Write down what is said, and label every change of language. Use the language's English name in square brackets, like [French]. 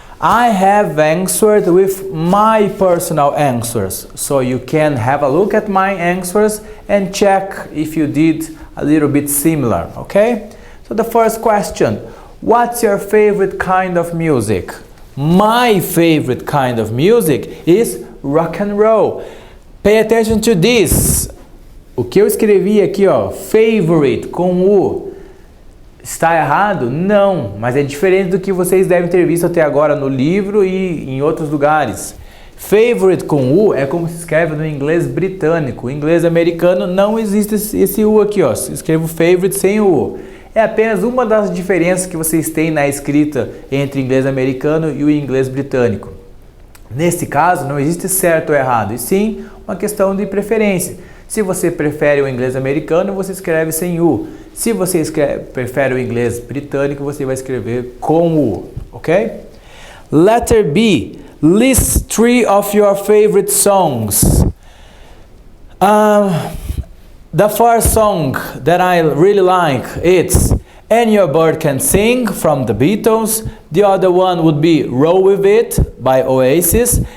[English] I have answered with my personal answers, so you can have a look at my answers and check if you did a little bit similar, okay? So the first question, what's your favorite kind of music? My favorite kind of music is rock and roll. Pay attention to this. [Portuguese] O que eu escrevi aqui, ó, favorite com U, está errado? Não, mas é diferente do que vocês devem ter visto até agora no livro e em outros lugares. Favorite com U é como se escreve no inglês britânico. O inglês americano não existe esse U aqui, ó. Escrevo favorite sem o U. É apenas uma das diferenças que vocês têm na escrita entre o inglês americano e o inglês britânico. Nesse caso, não existe certo ou errado, e sim uma questão de preferência. Se você prefere o inglês americano, você escreve sem U. Se você prefere o inglês britânico, você vai escrever com U, ok? [English] Letter B. List 3 of your favorite songs. The first song that I really like, it's And Your Bird Can Sing from the Beatles. The other one would be Roll With It by Oasis.